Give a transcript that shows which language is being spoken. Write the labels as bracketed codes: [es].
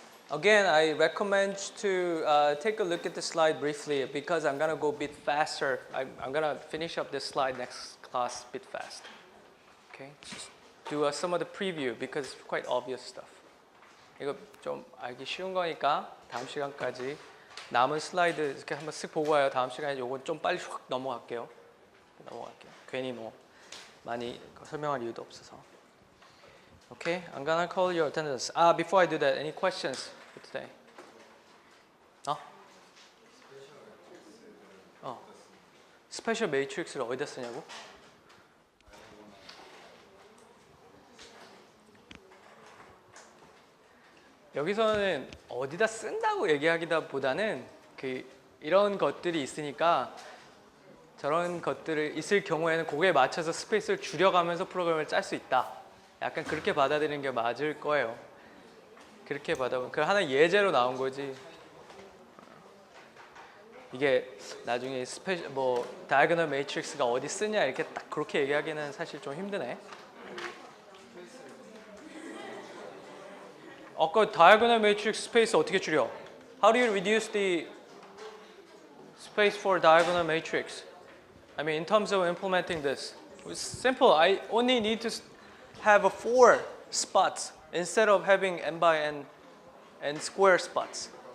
[en] Again, I recommend to take a look at the slide briefly because I'm going to go a bit faster. I'm going to finish up this slide next class a bit fast. Okay, just do some of the preview because it's quite obvious stuff. [ko] 이거 좀 알기 쉬운 거니까 다음 시간까지 남은 슬라이드 이렇게 한번 쓱 보고 와요. 다음 시간에 요건 좀 빨리 확 넘어갈게요. 괜히 뭐 많이 설명할 이유도 없어서. [en] Okay, I'm gonna call your attendance. Before I do that, any questions for today? [ko] 스페셜 매트릭스를 어디다 쓰냐고? 여기서는 어디다 쓴다고 얘기하기보다는 이런 것들이 있으니까 저런 것들이 있을 경우에는 그거에 맞춰서 스페이스를 줄여가면서 프로그램을 짤 수 있다. 약간 그렇게 받아들이는 게 맞을 거예요. 그렇게 받아보면 그 하나 예제로 나온 거지. 이게 나중에 다이아고널 매트릭스가 어디 쓰냐 이렇게 딱 그렇게 얘기하기는 사실 좀 힘드네. 아까 diagonal matrix space 어떻게 줄여? [en] How do you reduce the space for diagonal matrix? I mean, in terms of implementing this, it's simple. I only need to have 4 spots instead of having n by n and square spots.